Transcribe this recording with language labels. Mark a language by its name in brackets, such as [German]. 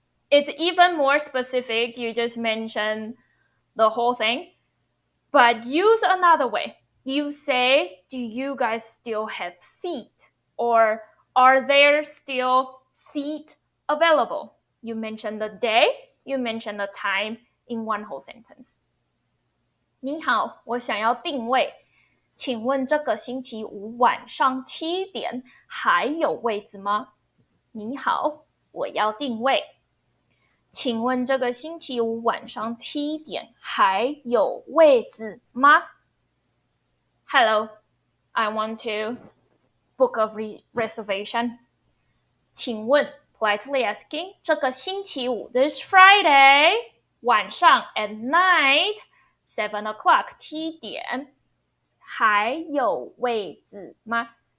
[English] It's even more specific. You just mentioned the whole thing, but use another way. You say, do you guys still have seat? Or are there still seat available? You mention the day, you mention the time in one whole sentence. [Chinese] 你好，我想要订位，请问这个星期五晚上7点还有位置吗？你好，我要订位，请问这个星期五晚上7点还有位置吗？ [English] Hello, I want to book a reservation. 请问 politely asking [Chinese] 这个星期五 [English] this Friday 晚上 at night 7 o'clock [Chinese] 7点还有位置吗？